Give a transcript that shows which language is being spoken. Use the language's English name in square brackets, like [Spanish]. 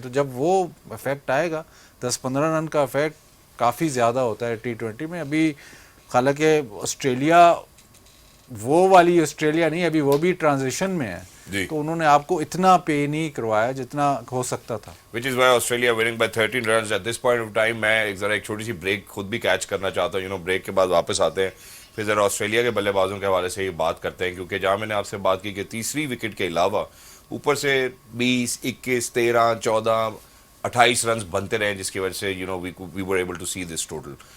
[Hindi] तो जब वो इफेक्ट आएगा 10-15 रन का इफेक्ट काफ़ी ज़्यादा होता है T20 में। अभी हालांकि ऑस्ट्रेलिया वो वाली ऑस्ट्रेलिया नहीं, अभी वो भी ट्रांजिशन में है, तो उन्होंने आपको इतना पे नहीं करवाया जितना हो सकता था। [English] Which is why Australia winning by 13 runs at this point of time। [Hindi] मैं एक छोटी सी ब्रेक खुद भी कैच करना चाहता हूँ। ब्रेक के बाद वापस आते हैं, फिर ज़रा ऑस्ट्रेलिया के बल्लेबाजों के हवाले से ये बात करते हैं, क्योंकि जहाँ मैंने आपसे बात की कि तीसरी विकेट के अलावा ऊपर से 20 21 13 14 28 रन बनते रहे, जिसकी वजह से [English] We were able to see this total.